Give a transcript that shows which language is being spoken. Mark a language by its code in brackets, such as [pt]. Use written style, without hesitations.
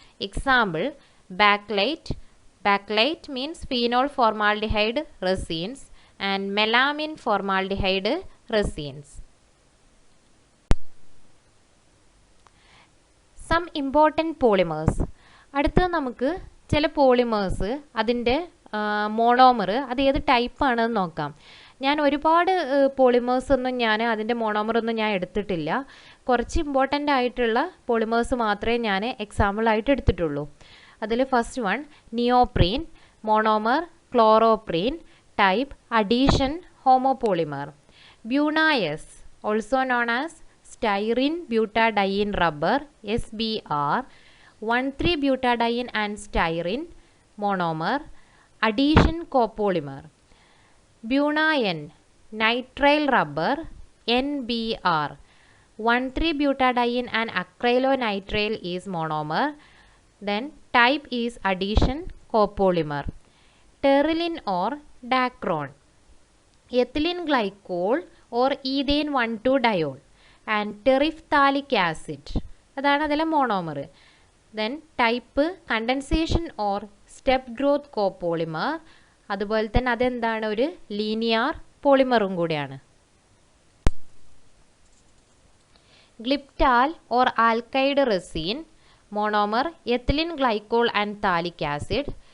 [en] Example, bakelite. Bakelite means phenol formaldehyde resins and melamine formaldehyde resins. Some important polymers. [ml] അടുത്ത നമുക്ക് ചില polymers അതിൻ്റെ monomer അത് ഏത് ടൈപ്പാണെന്ന് നോക്കാം. ഞാൻ ഒരുപാട് പോളിമേഴ്സൊന്നും അതിൻ്റെ മോണോമറൊന്നും ഞാൻ എടുത്തിട്ടില്ല. കുറച്ച് ഇമ്പോർട്ടൻ്റ് ആയിട്ടുള്ള പോളിമേഴ്സ് മാത്രമേ ഞാൻ എക്സാമ്പിളായിട്ട് എടുത്തിട്ടുള്ളൂ. അതിൽ first one, neoprene, monomer chloroprene, type addition homopolymer. [en] Buna S, also known as styrene butadiene rubber SBR, 1,3-butadiene and styrene monomer, addition copolymer. Buna N, nitrile rubber NBR, 1,3-butadiene and acrylonitrile is monomer. Then type is addition copolymer. Terylene or dacron, ethylene glycol or ethane 1,2-diol and terephthalic acid, [ml] അതാണ് അതിലെ monomer. [en] Then type condensation or step growth copolymer. [ml] അതുപോലെ തന്നെ അതെന്താണ്, ഒരു linear പോളിമറും കൂടിയാണ്. [en] Glyptal or alkyd resin, monomer ethylene glycol and phthalic acid.